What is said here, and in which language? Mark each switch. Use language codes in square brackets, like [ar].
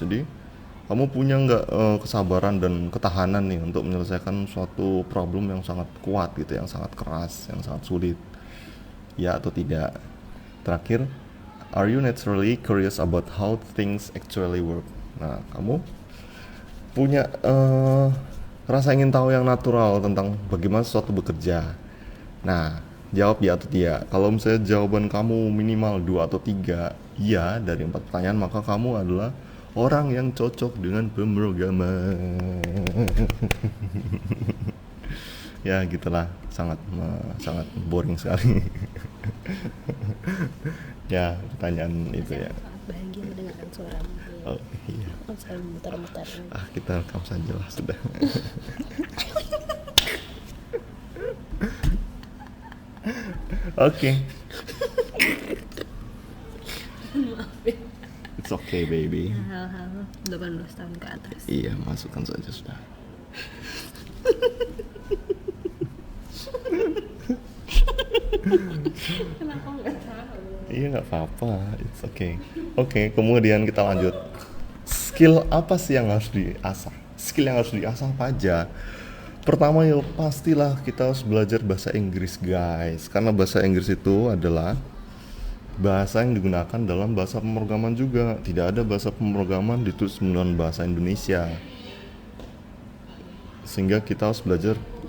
[id] Jadi kamu punya nggak kesabaran dan ketahanan nih untuk menyelesaikan suatu problem yang sangat kuat gitu, yang sangat keras, yang sangat sulit? Ya atau tidak? [en] Terakhir, are you naturally curious about how things actually work? [id] Nah, kamu punya rasa ingin tahu yang natural tentang bagaimana sesuatu bekerja. Nah, jawab ya atau tidak. Kalau misalnya jawaban kamu minimal 2 atau 3 iya dari 4 pertanyaan, maka kamu adalah orang yang cocok dengan pemrograman. Ya gitulah, sangat sangat boring sekali. Ya, pertanyaan itu ya. Sangat bahagia mendengarkan suaramu. Oh iya. Selalu muter-muter. Kita rekam saja lah sudah. Oke. [en] It's okay baby. [id] Hal-hal 18 tahun ke atas. Iya, masukkan saja sudah. Kenapa nggak tahu? Iya, nggak apa-apa, [en] it's okay. [id] Oke, kemudian kita lanjut. Skill apa sih yang harus diasah? Skill yang harus diasah apa aja? Pertama ya pastilah kita harus belajar bahasa Inggris guys, karena bahasa Inggris itu adalah bahasa yang digunakan dalam bahasa pemrograman juga. Tidak ada bahasa pemrograman ditulis menggunakan bahasa Indonesia, sehingga kita harus belajar.